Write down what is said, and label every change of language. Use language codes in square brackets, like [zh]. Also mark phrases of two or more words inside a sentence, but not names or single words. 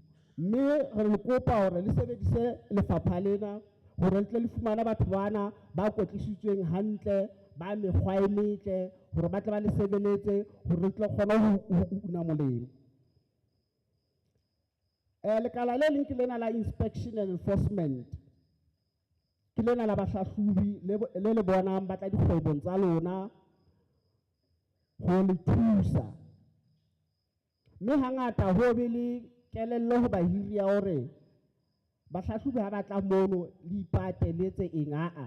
[st] Mme re kopa hore le sebedise lefapha lena hore le tle le fumana batho bana ba kwetlisitsweng hantle ba mekgwa e metle hore ba tle ba le sebeletse hore le tle kgona ho una molemo. Lekala le leng ke lena la [en] inspection and enforcement [st] ke lena la bahlahlobi le bonang ba tla dikgwebong tsa lona ho le thusa. Mme hangata ho be le kelello ho bahiri ya hore bahlahlobi ha ba tla mono le ipate le etse eng aa.